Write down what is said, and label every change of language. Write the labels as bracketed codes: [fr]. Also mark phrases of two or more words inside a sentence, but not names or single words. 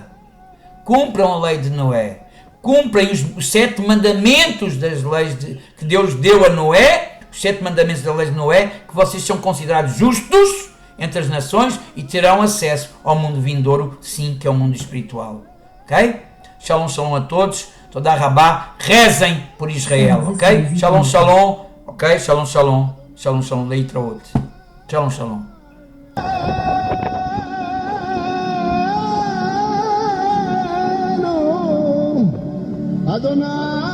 [pt] Cumpram a lei de Noé, cumprem os 7 mandamentos das leis que Deus deu a Noé, os 7 mandamentos da lei de Noé, que vocês são considerados justos entre as nações e terão acesso ao mundo vindouro, sim, que é o mundo espiritual, ok? [he] שלום, שלום [pt] a todos, toda a rabá, rezem por Israel, ok? [he] שלום, שלום, ok? שלום, שלום, שלום, שלום, להתראות. שלום, שלום. Adonai